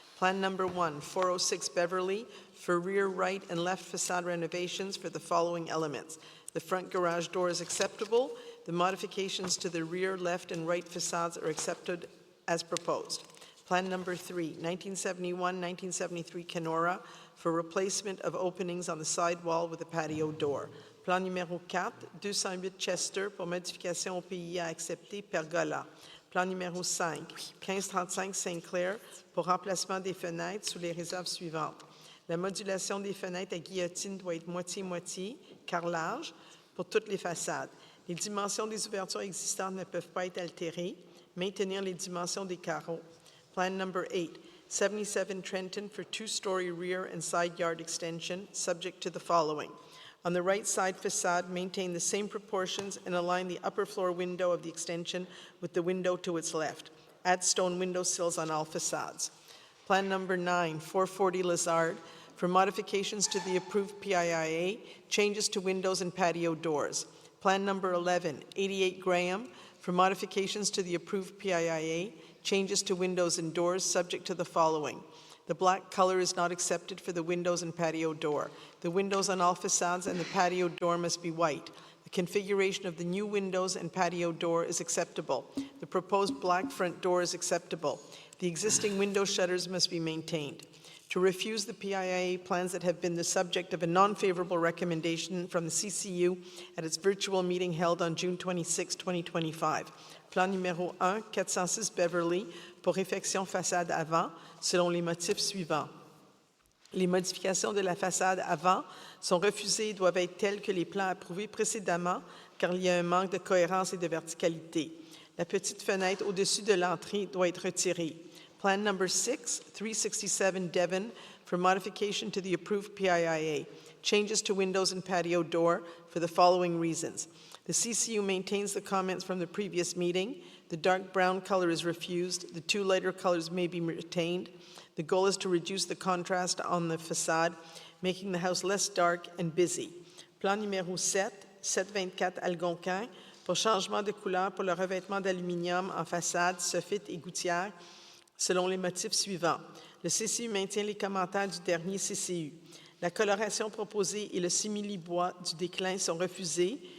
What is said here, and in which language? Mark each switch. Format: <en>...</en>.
<en>Plan number 1, 406 Beverly, for rear right and left facade renovations for the following elements. The front garage door is acceptable. The modifications to the rear, left, and right facades are accepted as proposed. Plan number 3, 1971-1973 Kenora, for replacement of openings on the side wall with a patio door.</en> <fr>Plan numéro 4, 208 Chester, pour modification au PIA accepté, pergola. Plan numéro 5, 1535 Saint-Clair, pour remplacement des fenêtres sous les réserves suivantes. La modulation des fenêtres à guillotine doit être moitié-moitié, carrelage, pour toutes les façades. Les dimensions des ouvertures existantes ne peuvent pas être altérées. Maintenir les dimensions des carreaux.</fr> <en>Plan number 8, 77 Trenton for two-story rear and side yard extension, subject to the following. On the right side facade, maintain the same proportions and align the upper floor window of the extension with the window to its left. Add stone window sills on all facades. Plan number 9, 440 Lazard, for modifications to the approved PIIA, changes to windows and patio doors. Plan number 11, 88 Graham, for modifications to the approved PIIA, changes to windows and doors subject to the following. The black color is not accepted for the windows and patio door. The windows on all facades and the patio door must be white. The configuration of the new windows and patio door is acceptable. The proposed black front door is acceptable. The existing window shutters must be maintained. To refuse the PIIA plans that have been the subject of a non-favorable recommendation from the CCU at its virtual meeting held on June 26, 2025.</en> <fr>Plan numéro 1, 406 Beverly, pour réfection façade avant, selon les motifs suivants. Les modifications de la façade avant sont refusées et doivent être telles que les plans approuvés précédemment, car il y a un manque de cohérence et de verticalité. La petite fenêtre au-dessus de l'entrée doit être retirée.</fr> <en>Plan number 6, 367 Devon, for modification to the approved PIIA. Changes to windows and patio door for the following reasons. The CCU maintains the comments from the previous meeting. The dark brown color is refused. The two lighter colors may be retained. The goal is to reduce the contrast on the facade, making the house less dark and busy.</en> <fr>Plan numéro 7, 724 Algonquin pour changement de couleur pour le revêtement d'aluminium en façade, soffit et gouttière selon les motifs suivants. Le CCU maintient les commentaires du dernier CCU. La coloration proposée et le simili-bois du déclin sont refusés.</fr>